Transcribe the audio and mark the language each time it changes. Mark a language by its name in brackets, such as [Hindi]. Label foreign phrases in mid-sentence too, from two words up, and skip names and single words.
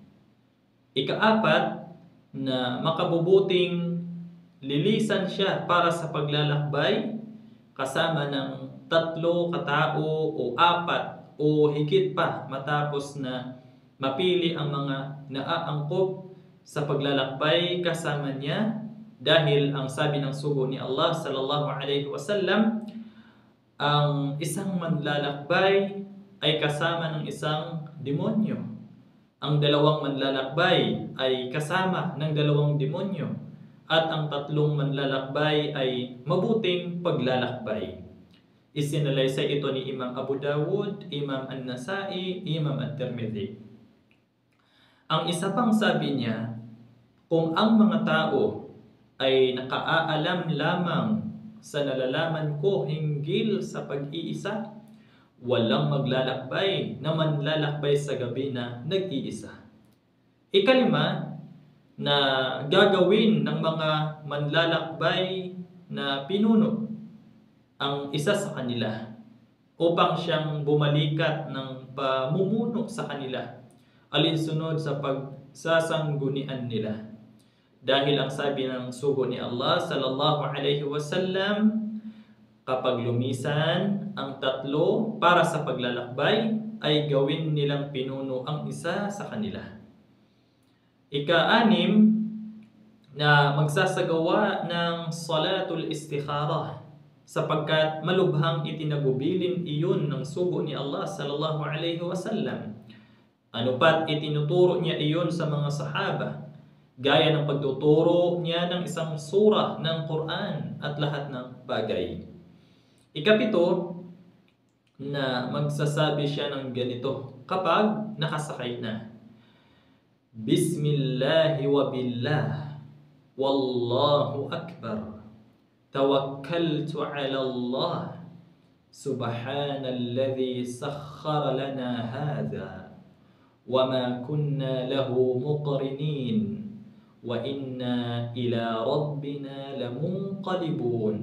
[Filipino] Ikaapat, na makabubuting lilisan siya para sa paglalakbay kasama ng 3 katao o 4 o higit pa matapos na mapili ang mga naaangkop sa paglalakbay kasama niya, dahil ang sabi ng sugo ni Allah [Arabic] صلى الله عليه وسلم, [Filipino] ang isang manlalakbay ay kasama ng isang demonyo. Ang 2 manlalakbay ay kasama ng 2 demonyo. At ang 3 manlalakbay ay mabuting paglalakbay. Isinalaysay ito ni Imam Abu Dawud, Imam An-Nasai, Imam At-Tirmidhi. Ang isa pang sabi niya, kung ang mga tao ay nakaaalam lamang sa nalalaman ko hinggil sa pag-iisa, walang maglalakbay na manlalakbay sa gabi na nag-iisa. Ikalima, na gagawin ng mga manlalakbay na pinuno ang isa sa kanila upang siyang bumalikat ng pamumuno sa kanila alinsunod sa pagsasanggunian nila. Dahil ang sabi ng sugo ni Allah [Arabic] صلى الله عليه وسلم, [Filipino] kapag lumisan ang 3 para sa paglalakbay, ay gawin nilang pinuno ang isa sa kanila. Ika-6, na magsasagawa ng [Arabic] صلاة الاستخارة, [Filipino] sapagkat malubhang itinagubilin iyon ng sugo ni Allah [Arabic] صلى الله عليه وسلم. [Filipino] Ano pat itinuturo niya iyon sa mga sahaba, gaya ng pagtuturo niya ng isang surah ng Quran at lahat ng bagay. Ika-7, na magsasabi siya ng ganito kapag nakasakay na. [Arabic] بسم الله وبالله والله أكبر توكلت على الله سبحان الذي سخر لنا هذا وما كنا له مقرنين وإنا إلى ربنا لمنقلبون.